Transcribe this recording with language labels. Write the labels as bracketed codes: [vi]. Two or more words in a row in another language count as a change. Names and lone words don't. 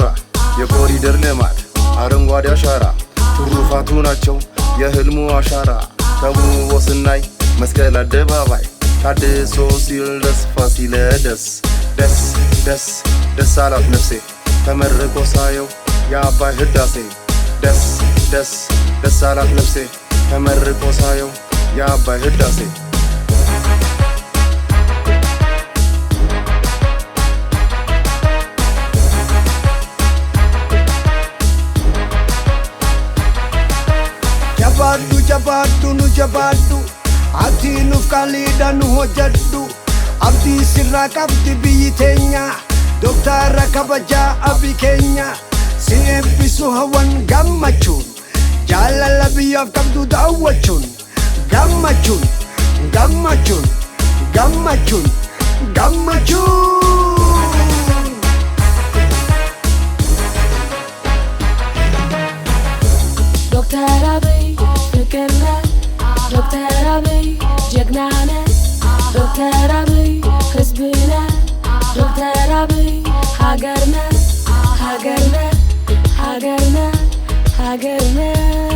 [am] የኮሪደር ልማት አረንጓዴ አሻራ ትሩፋቱ ናቸው የህልሙ አሻራ። ተውቦ ስናይ መስቀል አደባባይ ታድሶ ሲል ደስ ፋሲለደስ ደስ ደስ ደስ አላት ነፍሴ ተመርቆ ሳየው የአባይ ህዳሴ ደስ ደስ ደስ አላት ነፍሴ ተመርቆ ሳየው የአባይ ህዳሴ። [om] jabaaddu nu jabaaddu ati nuuf qaaliidha nu hojjedhu abdii sirraa qabdi biyyi teenya doktara kabajaa Abiy keenya si eebbisu hawwan gammachuun jaalala biyyaaf qabdu daawwachuun gammachuun gammachuun gammachuun gammachuun. [am] ዶክተር አብይ ፍቅር ነህ፣ ዶክተር አብይ ጀግና ነህ፣ ዶክተር አብይ ሕዝብ ነህ፣ ዶክተር አብይ ሀገር ነህ፣ ሀገር ነህ፣ ሀገር ነህ፣ ሀገር ነህ።